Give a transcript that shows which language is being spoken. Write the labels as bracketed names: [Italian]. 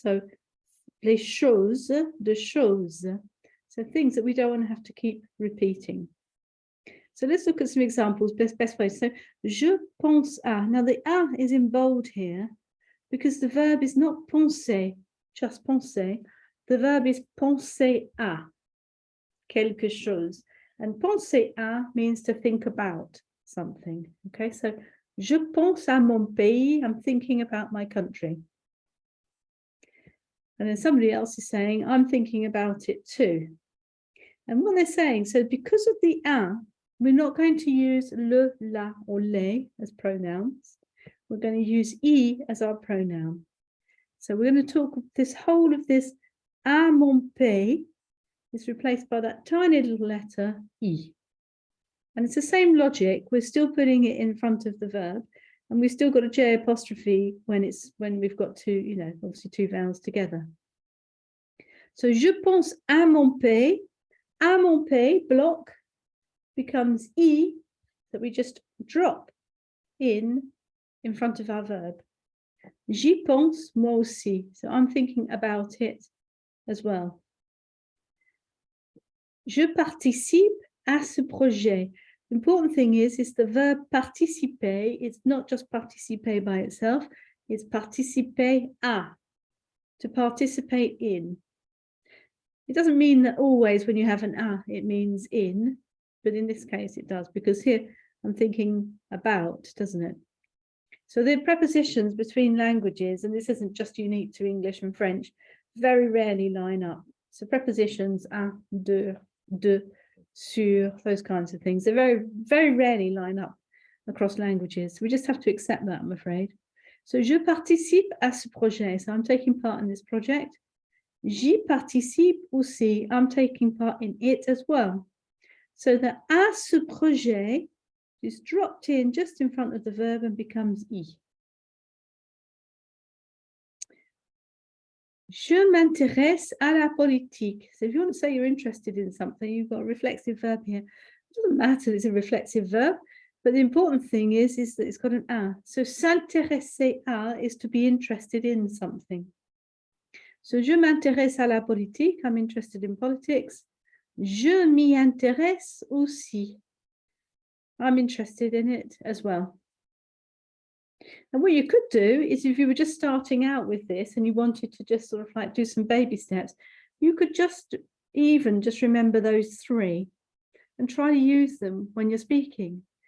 [French] So les choses, de choses. [English] So things that we don't want to have to keep repeating. So let's look at some examples, best ways. So, [French] je pense à. [English] Now the a is in bold here because the verb is not penser, just penser. The verb is [French] penser à quelque chose. [English] And [French] penser à [English] means to think about something. [French] Okay, so je pense à mon pays. [English] I'm thinking about my country. And then somebody else is saying, I'm thinking about it too. And what they're saying, so because of the a, we're not going to use le, la, or les as pronouns. We're going to use I as our pronoun. So we're going to talk this whole of this [French] à mon pays [English] is replaced by that tiny little letter I. And it's the same logic. We're still putting it in front of the verb, and we've still got a J apostrophe when we've got two, obviously two vowels together. So [French] je pense à mon pays. À mon pays, [English] block, becomes I that we just drop in front of our verb. [French] J'y pense moi aussi. [English] So I'm thinking about it as well. [French] Je participe à ce projet. [English] The important thing is the verb participer. It's not just participer by itself. It's [French] participer à, [English] to participate in. It doesn't mean that always when you have an a, it means in, but in this case it does, because here I'm thinking about, doesn't it? So the prepositions between languages, and this isn't just unique to English and French, very rarely line up. So prepositions, un, deux, de, sur, those kinds of things, they very rarely line up across languages. We just have to accept that, I'm afraid. [French] So je participe à ce projet. [English] So I'm taking part in this project. [French] J'y participe aussi. [English] I'm taking part in it as well. So the [French] à ce projet [English] is dropped in just in front of the verb and becomes y. [French] Je m'intéresse à la politique. [English] So if you want to say you're interested in something, you've got a reflexive verb here. It doesn't matter, it's a reflexive verb, but the important thing is that it's got an a. So [French] s'intéresser à [English] is to be interested in something. [French] So je m'intéresse à la politique, [English] I'm interested in politics. [French] Je m'y intéresse aussi. [English] I'm interested in it as well. And what you could do is if you were just starting out with this and you wanted to just sort of like do some baby steps, you could just remember those three and try to use them when you're speaking.